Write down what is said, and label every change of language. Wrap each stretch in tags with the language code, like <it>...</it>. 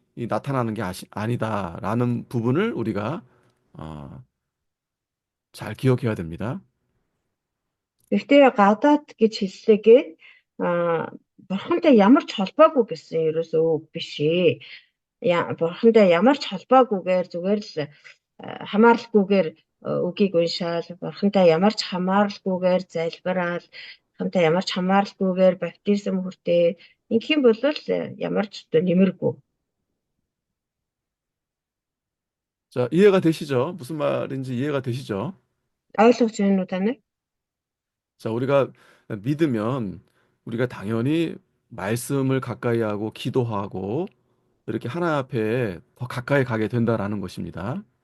<ko>이 나타나는 게 아니다라는 부분을 우리가 어, 잘 기억해야 됩니다.</ko> <mn>Гэхдээ гадаад гэж хэллээгээд бурхантай ямар ч холбоогүй гэсэн ерөөсөө үг биш ээ. Бурхантай ямар ч холбоогүйгээр зүгээр л хамааралгүйгээр үгийг уншаал, бурхантай ямар ч хамааралгүйгээр залбираал, бурхантай ямар ч хамааралгүйгээр баптизм хүртээ. Ингэх юм бол ямар ч одоо нэмэргүй.</mn> <ko>자, 이해가 되시죠? 무슨 말인지 이해가 되시죠?</ko> <mn>Ойлгож байна уу та нар?</mn> <ko>자, 우리가 믿으면 우리가 당연히 말씀을 가까이 하고 기도하고 이렇게 하나 앞에 더 가까이 가게 된다라는 것입니다.</ko>